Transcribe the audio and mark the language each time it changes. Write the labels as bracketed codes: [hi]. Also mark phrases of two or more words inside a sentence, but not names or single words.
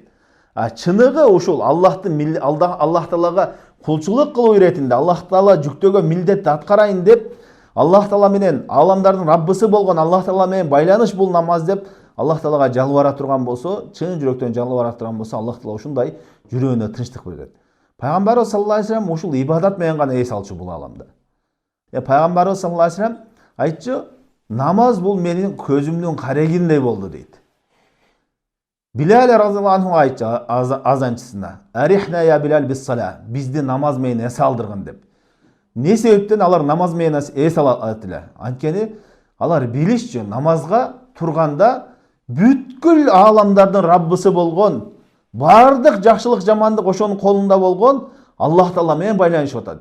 [ky] Чыныгы ушул Аллах Таалага кулчулук кылуу иретинде, Аллах Таала жүктөгөн милдетти аткарайын деп, Аллах Таала менен аламдардын Раббысы болгон Аллах Таала менен байланыш бул намаз деп Аллах Таалага жалбара турган болсо, чын жүрөктөн жалбара турган болсо, Аллах Таала ушундай жүрөгүнө тынчтык берет. Пайгамбарыбыз [ar] صلى الله عليه وسلم [ky] ушул ибадат менен гана эс алчу бул аламда. Пайгамбарыбыз [ar] صلى الله عليه وسلم [ky] айтчу, намаз бул менин көзүмдүн карегиндей болду дейт. Билал [ar] رضي الله عنه [ky] айтчы азанчысына: [ar] "أرحنا يا بلال بالصلاة", [ky] бизди намаз менен эс алдыргын деп. Не себептен алар намаз менен эс алат эле? Анткени алар билишчү, намазга турганда бүткүл ааламдардын Раббысы болгон, бардык жакшылык жамандык ошонун колунда болгон Аллах Таала менен байланышып атат.